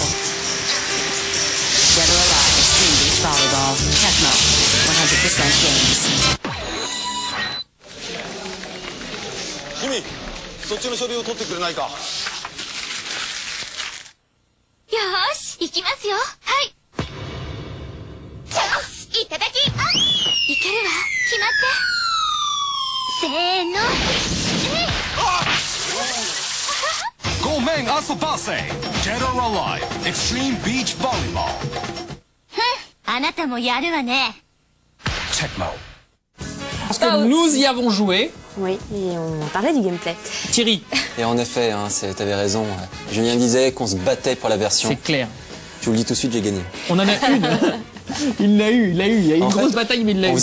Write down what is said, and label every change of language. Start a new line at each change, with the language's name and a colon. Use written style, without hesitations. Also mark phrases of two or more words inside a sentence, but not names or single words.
English: Dead or Alive, Extreme Beach Volleyball, Tecmo, 100% games.
Japanese: 君、そっちの書類を取ってくれないか。よーし、行きますよ。はい。チャンス、いただき。いけるわ、決まって。せーの。ごめん、遊ばせ。Dead or Alive, Extreme Beach Volleyball. あなたもやるわね。 Tecmo.
French: Parce que nous y avons joué. Oui, et on parlait du gameplay. Thierry. Et en effet, t'avais raison. Julien disait qu'on se battait pour la version. C'est clair. Je vous le dis tout de suite, j'ai gagné. On en a une. Il l'a eu. Il y a eu une grosse bataille, mais il l'a eu.